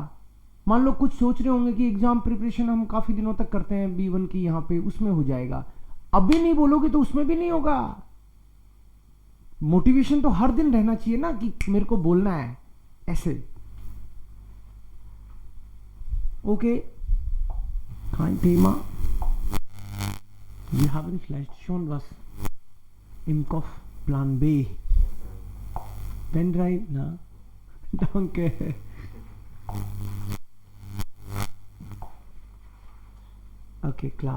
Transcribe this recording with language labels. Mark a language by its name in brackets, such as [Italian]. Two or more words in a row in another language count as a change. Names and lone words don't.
[Hindi] मान लो कुछ सोच रहे होंगे कि [English] exam preparation [Hindi] हम काफी दिनों तक करते हैं B1 की, यहां पे उसमें हो जाएगा. अभी नहीं बोलोगे तो उसमें भी नहीं होगा. मोटिवेशन तो हर दिन रहना चाहिए ना कि मेरे को बोलना है ऐसे. ओके, [German] kein Thema. Wir haben vielleicht schon was im Kopf. Plan B. Pendrive, na? Danke. Okay, klar.